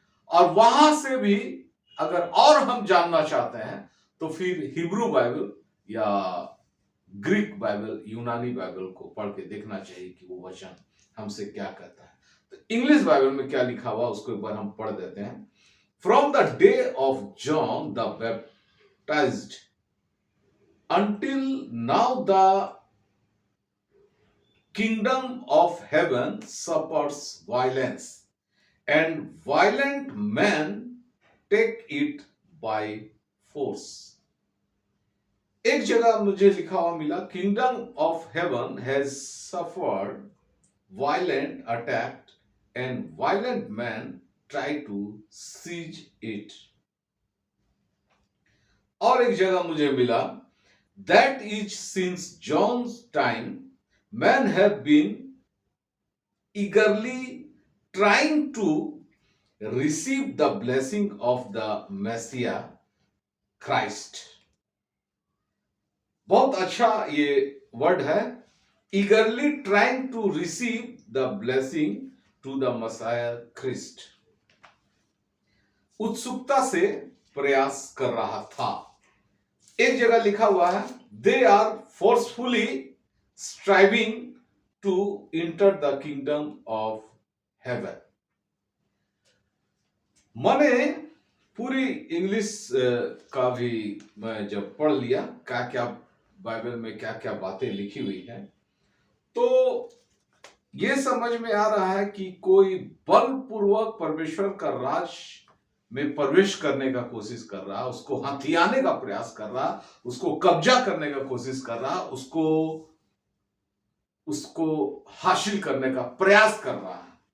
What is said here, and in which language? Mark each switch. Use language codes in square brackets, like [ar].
[hi] और वहां से भी अगर और हम जानना चाहते हैं तो फिर हिब्रू बाइबल या ग्रीक बाइबल, यूनानी बाइबल को पढ़ के देखना चाहिए कि वो वचन हमसे क्या कहता है। तो इंग्लिश बाइबल में क्या लिखा हुआ उसको एक बार हम पढ़ देते हैं। [en] From the day of John the Baptist until now, the kingdom of heaven suffers violence, and violent men take it by force. [hi] एक जगह मुझे लिखा हुआ मिला, [en] Kingdom of heaven has suffered violent attack and violent man try to seize it. [hi] और एक जगह मुझे मिला, [en] That is since John's time man have been eagerly trying to receive the blessing of the Messiah Christ। [hi] बहुत अच्छा ये word है, [en] eagerly trying to receive the blessing to the Messiah Christ। [hi] उत्सुकता से प्रयास कर रहा था। एक जगह लिखा हुआ है, [en] they are forcefully striving to enter the kingdom of heaven। [hi] मैंने पूरी इंग्लिश का भी मैं जब पढ़ लिया, क्या क्या बाइबल में क्या क्या बातें लिखी हुई हैं, तो ये समझ में आ रहा है कि कोई बलपूर्वक परमेश्वर का राज में प्रवेश करने का कोशिश कर रहा, उसको हथियाने का प्रयास कर रहा, उसको कब्जा करने का कोशिश कर रहा, उसको हासिल करने का प्रयास कर रहा है।